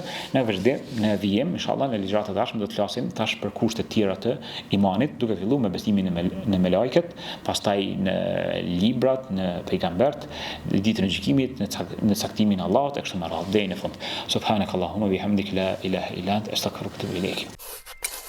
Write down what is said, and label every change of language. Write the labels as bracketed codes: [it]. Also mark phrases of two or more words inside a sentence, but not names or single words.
[sq] Në vijim, inshallah, në ligjrat e dashme do të flasim tash për kushtet e tjera të imanit, duke filluar me besimin në melajket, pastaj në librat, në pejgambert, në ditën e gjykimit, në caktimin e Allahut e kështu me radhë deri në fund. [ar] سبحانك اللهم بحمدك لا إله إلا أنت أستغفرك وأتوب إليك.